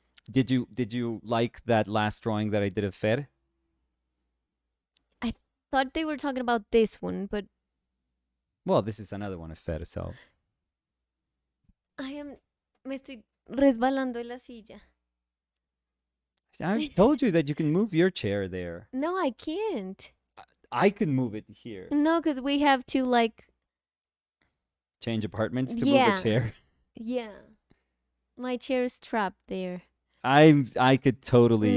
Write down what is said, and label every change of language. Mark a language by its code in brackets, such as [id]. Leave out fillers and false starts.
[en] Did you like that last drawing that I did of Fer? I thought they were talking about this one, but Well, this is another one of Fer. So [es] me estoy resbalando en la silla. [en] I told you that you can move your chair there. No, I can't. I can move it here. No, because we have to like. Change apartments to Yeah. move a chair. Yeah, my chair is trapped there. I could totally